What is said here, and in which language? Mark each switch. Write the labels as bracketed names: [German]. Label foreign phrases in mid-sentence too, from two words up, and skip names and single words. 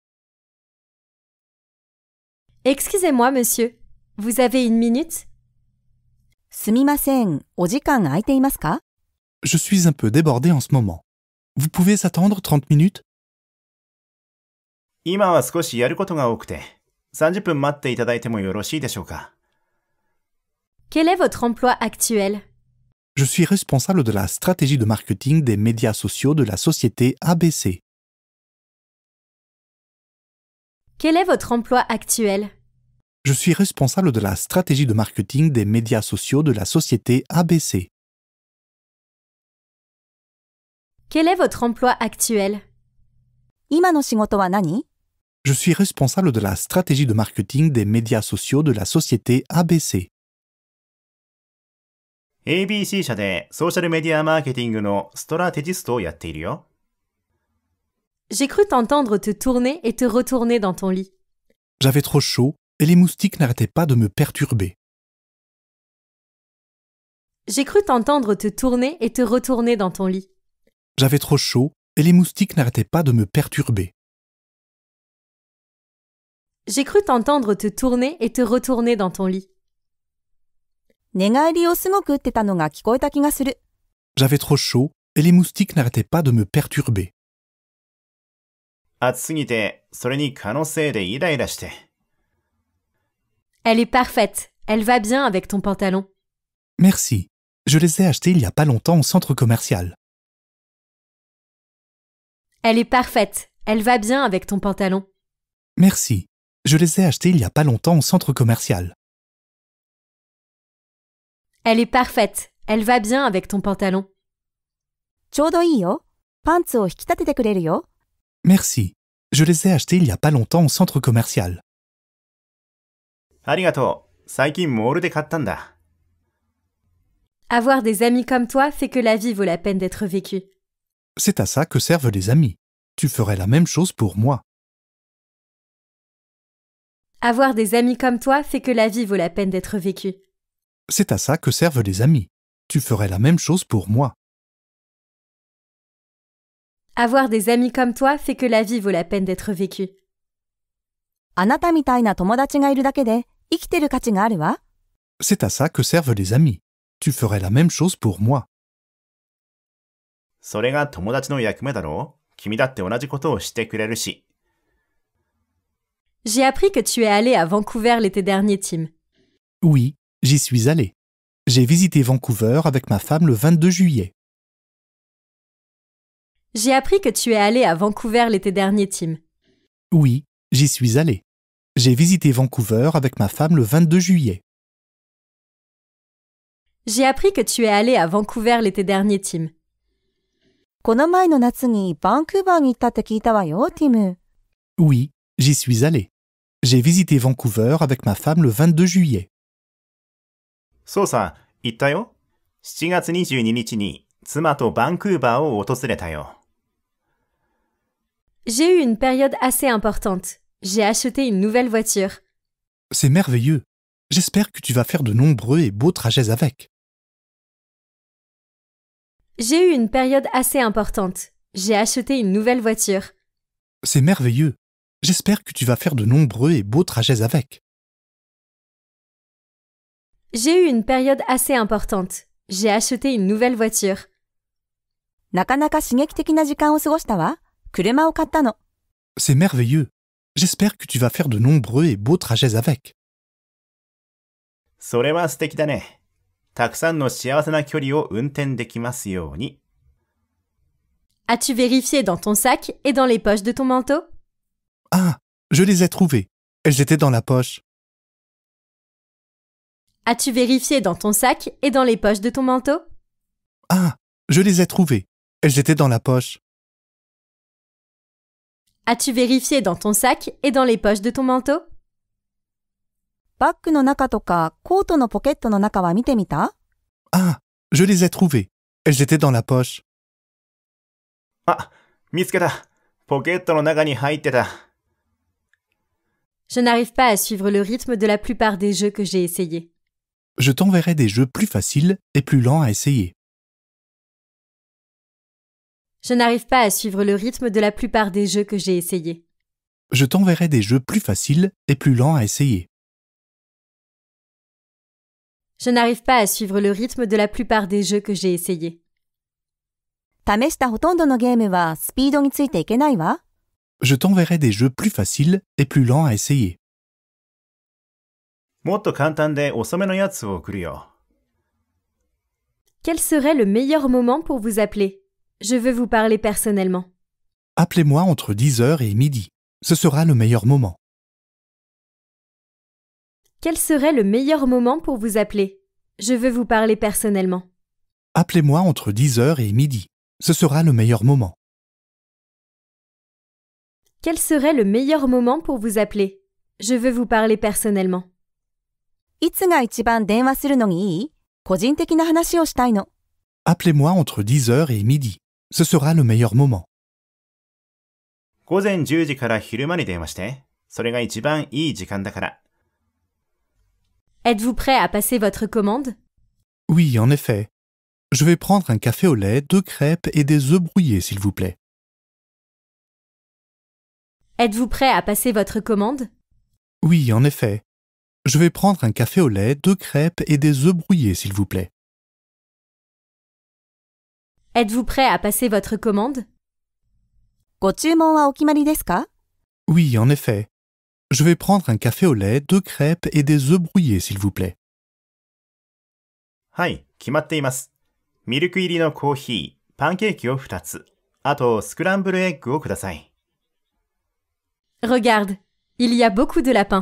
[French] Excusez-moi, monsieur. Vous avez une minute? [Japanese] すみません。お時間空いていますか？ [French] Je suis un peu débordé en ce moment. Vous pouvez attendre 30 minutes? [Japanese] 今は少しやることが多くて、30分待っていただいてもよろしいでしょうか。 [French] Quel est votre emploi actuel? Je suis responsable de la stratégie de marketing des médias sociaux de la société ABC. Quel est votre emploi actuel? Je suis responsable de la stratégie de marketing des médias sociaux de la société ABC. Quel est votre emploi actuel? [Japanese] 今の仕事は何？ [French] Je suis responsable de la stratégie de marketing des médias sociaux de la société ABC. [Japanese] ABC 社でソーシャルメディアマーケティングのストラテジストをやっているよ。 [French] J'ai cru t'entendre te tourner et te retourner dans ton lit. J'avais trop chaud et les moustiques n'arrêtaient pas de me perturber. J'ai cru t'entendre te tourner et te retourner dans ton lit. J'avais trop chaud et les moustiques n'arrêtaient pas de me perturber. J'ai cru t'entendre te tourner et te retourner dans ton lit. [Japanese] 寝返りをすごく打ってたのが聞こえた気がする。 [French] J'avais trop chaud et les moustiques n'arrêtaient pas de me perturber. [Japanese] 暑すぎて、それに蚊のせいでイライラして。 [French] Elle est parfaite. Elle va bien avec ton pantalon. Merci. Je les ai achetés il y a pas longtemps au centre commercial. Elle est parfaite. Elle va bien avec ton pantalon. Merci. Je les ai achetés il y a pas longtemps au centre commercial. Elle est parfaite. Elle va bien avec ton pantalon. [Japanese] ちょうどいいよ。パンツを引き立ててくれるよ。 [French] Merci. Je les ai achetés il y a pas longtemps au centre commercial. [Japanese] ありがとう。最近モールで買ったんだ。 [French] Avoir des amis comme toi fait que la vie vaut la peine d'être vécue. C'est à ça que servent les amis. Tu ferais la même chose pour moi. Avoir des amis comme toi fait que la vie vaut la peine d'être vécue. C'est à ça que servent les amis. Tu ferais la même chose pour moi. Avoir des amis comme toi fait que la vie vaut la peine d'être vécue. [Japanese] あなたみたいな友達がいるだけで生きてる価値があるわ。 [French] C'est à ça que servent les amis. Tu ferais la même chose pour moi. [Japanese] それが友達の役目だろう？君だって同じことをしてくれるし。 [French] J'ai appris que tu es allé à Vancouver l'été dernier, Tim. Oui, j'y suis allé. J'ai visité Vancouver avec ma femme le 22 juillet. J'ai appris que tu es allé à Vancouver l'été dernier, Tim. Oui, j'y suis allé. J'ai visité Vancouver avec ma femme le 22 juillet. J'ai appris que tu es allé à Vancouver l'été dernier, Tim. [Japanese] この前の夏にバンクーバーに行ったって聞いたわよ、ティム。 [French] Oui, j'y suis allé. J'ai visité Vancouver avec ma femme le 22 juillet. [Japanese] そうさ、行ったよ。7月22日に妻とバンクーバーを訪れたよ。 [French] J'ai eu une période assez importante. J'ai acheté une nouvelle voiture. C'est merveilleux. J'espère que tu vas faire de nombreux et beaux trajets avec. J'ai eu une période assez importante. J'ai acheté une nouvelle voiture. C'est merveilleux. J'espère que tu vas faire de nombreux et beaux trajets avec. J'ai eu une période assez importante. J'ai acheté une nouvelle voiture. [Japanese] なかなか刺激的な時間を過ごしたわ。車を買ったの。 [French] C'est merveilleux. J'espère que tu vas faire de nombreux et beaux trajets avec. [Japanese] それは素敵だね。たくさんの幸せな距離を運転できますように。 [French] As-tu vérifié dans ton sac et dans les poches de ton manteau? Ah, je les ai trouvées. Elles étaient dans la poche. As-tu vérifié dans ton sac et dans les poches de ton manteau? Ah, je les ai trouvées. Elles étaient dans la poche. As-tu vérifié dans ton sac et dans les poches de ton manteau? [Japanese] バッグの中とかコートのポケットの中は見てみた？ [French] Ah, je les ai trouvées. Elles étaient dans la poche. [Japanese] あ、見つけた。ポケットの中に入ってた。 [French] Je n'arrive pas à suivre le rythme de la plupart des jeux que j'ai essayés. Je t'enverrai des jeux plus faciles et plus lents à essayer. Je n'arrive pas à suivre le rythme de la plupart des jeux que j'ai essayés. Je t'enverrai des jeux plus faciles et plus lents à essayer. Je n'arrive pas à suivre le rythme de la plupart des jeux que j'ai essayés. [Japanese] 試したほとんどのゲームはスピードについていけないわ。 [French] Je t'enverrai des jeux plus faciles et plus lents à essayer. [Japanese] もっと簡単で遅めのやつを送るよ。 [French] Quel serait le meilleur moment pour vous appeler? Je veux vous parler personnellement. Appelez-moi entre 10h et midi. Ce sera le meilleur moment. Quel serait le meilleur moment pour vous appeler? Je veux vous parler personnellement. Appelez-moi entre 10h et midi. Ce sera le meilleur moment. Quel serait le meilleur moment pour vous appeler? Je veux vous parler personnellement. [Japanese] いつが一番電話するのにいい？ 個人的な話をしたいの。 [French] Appelez-moi entre 10h et midi. Ce sera le meilleur moment. [Japanese] 午前10時から昼間に電話して。それが一番いい時間だから。 [French] Êtes-vous prêt à passer votre commande? Oui, en effet. Je vais prendre un café au lait, 2 crêpes et des œufs brouillés, s'il vous plaît. Êtes-vous prêt à passer votre commande? Oui, en effet. Je vais prendre un café au lait, 2 crêpes et des œufs brouillés, s'il vous plaît. Êtes-vous prêt à passer votre commande? [Japanese] ご注文はお決まりですか？ [French] Oui, en effet. Je vais prendre un café au lait, 2 crêpes et des œufs brouillés, s'il vous plaît. [Japanese] はい、決まっています。ミルク入りのコーヒー、パンケーキを2つ。あと、スクランブルエッグをください。 [French] Regarde, il y a beaucoup de lapins.